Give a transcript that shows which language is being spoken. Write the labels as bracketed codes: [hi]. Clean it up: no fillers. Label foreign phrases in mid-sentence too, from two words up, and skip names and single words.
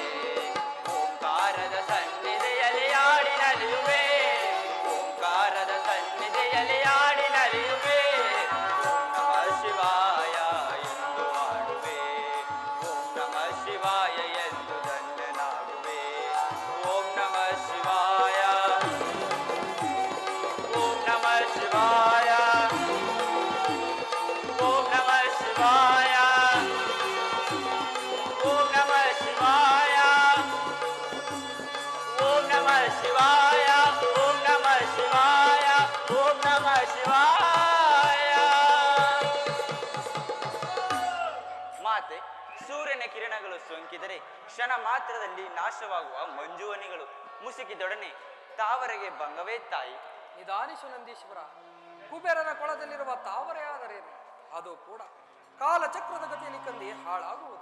[kn] ಓಂಕಾರದ ಸನ್ನಿಧಿಯಲ್ಲಿ ಆಡಿ ನಲಿಯುವೆ, ಓಂಕಾರದ ಸನ್ನಿಧಿಯಲ್ಲಿ ಆಡಿ ನಲಿಯುವೆ. [sa] ಓಂ ನಮಃ ಶಿವಾಯ [kn] ಎಂದು ಆಡುವೆ, [sa] ಓಂ ನಮಃ ಶಿವಾಯ [kn] ಎಂದು ಧನ್ಯನಾಗುವೆ. [sa] ಓಂ ನಮಃ ಶಿವಾಯ, ಓಂ ನಮಃ ಶಿವಾಯ, ಓಂ ನಮಃ ಶಿವಾಯ, ಓಂ ನಮಃ ಶಿವಾಯ, ಓಂ ನಮಃ ಶಿವಾಯ, ಓಂ ನಮಃ ಶಿವಾಯ, ಓಂ ನಮಃ ಶಿವಾಯ. [kn] ಮಾತೆ, ಸೂರ್ಯನ ಕಿರಣಗಳು ಸೋಂಕಿದರೆ ಕ್ಷಣ ಮಾತ್ರದಲ್ಲಿ ನಾಶವಾಗುವ ಮಂಜುವನಿಗಳು ಮುಸುಕಿದೊಡನೆ ತಾವರೆಗೆ ಭಂಗವೇ ತಾಯಿ. ನಿಧಾನಿಸು ನಂದೀಶ್ವರ. ಕುಬೇರನ ಕೊಳದಲ್ಲಿರುವ ತಾವರೆ ಆದರೇನು, ಅದು ಕೂಡ ಕಾಲಚಕ್ರದ ಗತಿಯಲ್ಲಿ ಕಂದಿ ಹಾಳಾಗುವುದು.